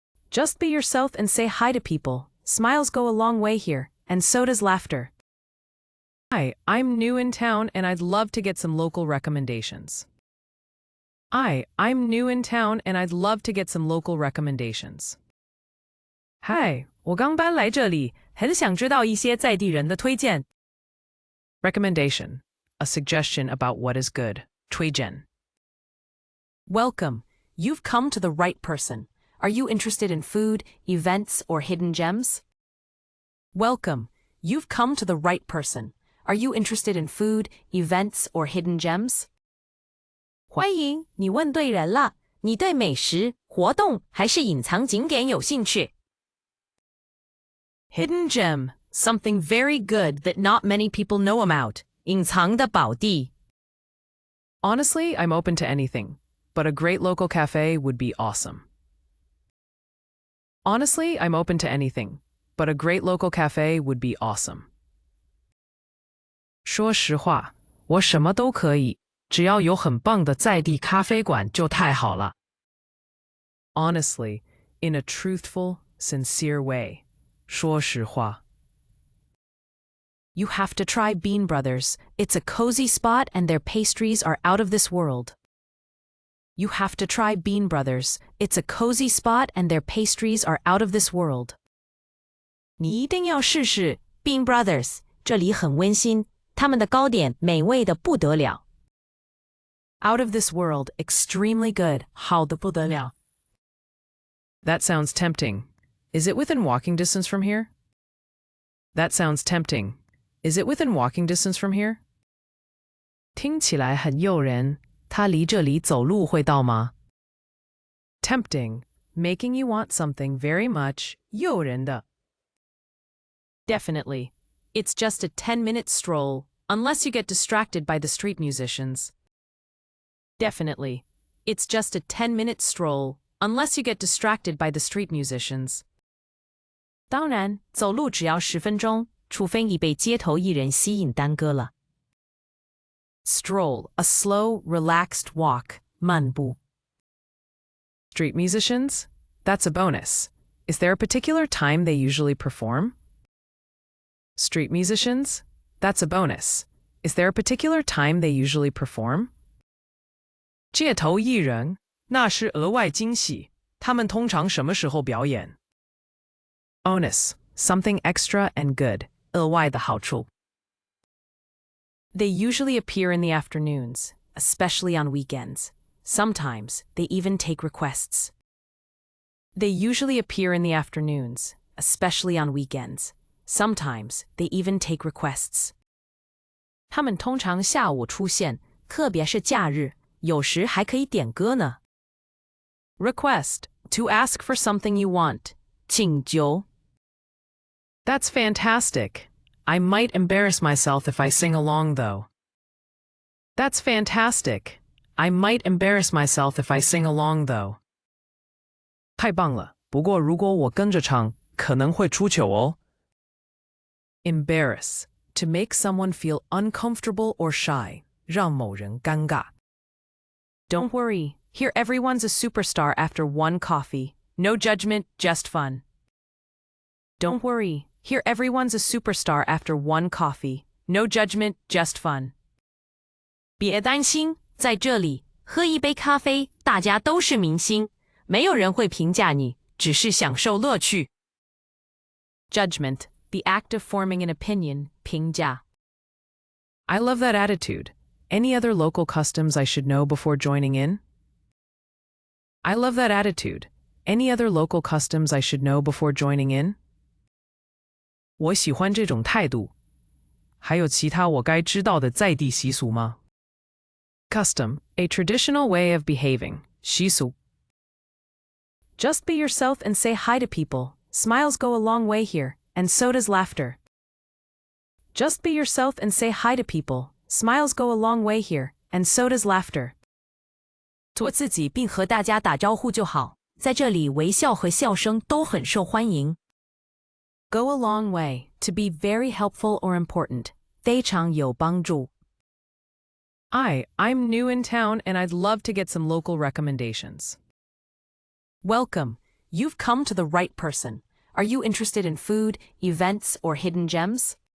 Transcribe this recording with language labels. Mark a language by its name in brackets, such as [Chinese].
[English] Just be yourself and say hi to people. Smiles go a long way here, and so does laughter. Hi, I'm new in town and I'd love to get some local recommendations. I'm new in town and I'd love to get some local recommendations. [Chinese] Hi, 我刚搬来这里，很想知道一些在地人的推荐。 [English] Recommendation, a suggestion about what is good. [Chinese] 推荐. [English] Welcome. You've come to the right person. Are you interested in food, events, or hidden gems? Welcome. You've come to the right person. Are you interested in food, events, or hidden gems? [Chinese] 欢迎，你问对人了。你对美食、活动还是隐藏景点有兴趣？ [English] Hidden gem, something very good that not many people know about. [Chinese] 隐藏的宝地。 [English] Honestly, I'm open to anything, but a great local cafe would be awesome. Honestly, I'm open to anything, but a great local cafe would be awesome. [Chinese] 说实话，我什么都可以，只要有很棒的在地咖啡馆就太好了。 [English] Honestly, in a truthful, sincere way. [Chinese] 说实话。 [English] You have to try Bean Brothers. It's a cozy spot and their pastries are out of this world. You have to try Bean Brothers. It's a cozy spot and their pastries are out of this world. [Chinese] 你一定要试试 Bean Brothers. 这里很温馨，他们的糕点美味的不得了。 [English] Out of this world, extremely good. [Chinese] 好的不得了。 [English] That sounds tempting. Is it within walking distance from here? That sounds tempting. Is it within walking distance from here? [Chinese] 听起来很诱人，它离这里走路会到吗？ [English] Tempting, making you want something very much, [Chinese] 诱人的。 [English] Definitely. It's just a 10-minute stroll, unless you get distracted by the street musicians. Definitely. It's just a 10-minute stroll, unless you get distracted by the street musicians. [Chinese] 当然，走路只要10分钟，除非你被街头艺人吸引耽搁了。 [English] Stroll, a slow, relaxed walk, [Chinese] 漫步。 [English] Street musicians? That's a bonus. Is there a particular time they usually perform? Street musicians? That's a bonus. Is there a particular time they usually perform? [Chinese] 街头艺人，那是额外惊喜。他们通常什么时候表演？ [English] Onus, something extra and good. [Chinese] 额外的好处。 [English] They usually appear in the afternoons, especially on weekends. Sometimes they even take requests. They usually appear in the afternoons, especially on weekends. Sometimes they even take requests. [Chinese] 他们通常下午出现，特别是假日，有时还可以点歌呢。 [English] Request, to ask for something you want. [Chinese] 请求。 [English] That's fantastic. I might embarrass myself if I sing along, though. That's fantastic. I might embarrass myself if I sing along, though. [Chinese] 太棒了，不过如果我跟着唱，可能会出糗哦。 [English] Embarrass, to make someone feel uncomfortable or shy, [Chinese] 让某人尴尬。 [English] Don't worry, here everyone's a superstar after one coffee. No judgment, just fun. Don't worry, here everyone's a superstar after one coffee. No judgment, just fun. [Chinese] 别担心，在这里喝一杯咖啡，大家都是明星，没有人会评价你，只是享受乐趣。 [English] Judgment, the act of forming an opinion, [Chinese] 评价。 [English] I love that attitude. Any other local customs I should know before joining in? I love that attitude. Any other local customs I should know before joining in? [Chinese] 我喜欢这种态度。还有其他我该知道的在地习俗吗？ [English] Custom, a traditional way of behaving. [Chinese] 习俗。 [English] Just be yourself and say hi to people. Smiles go a long way here, and so does laughter. Just be yourself and say hi to people. Smiles go a long way here, and so does laughter. [Chinese] 做自己并和大家打招呼就好，在这里微笑和笑声都很受欢迎。 [English] Go a long way, to be very helpful or important. [Chinese] 非常有帮助。 [English] I'm new in town and I'd love to get some local recommendations. Welcome. You've come to the right person. Are you interested in food, events, or hidden gems?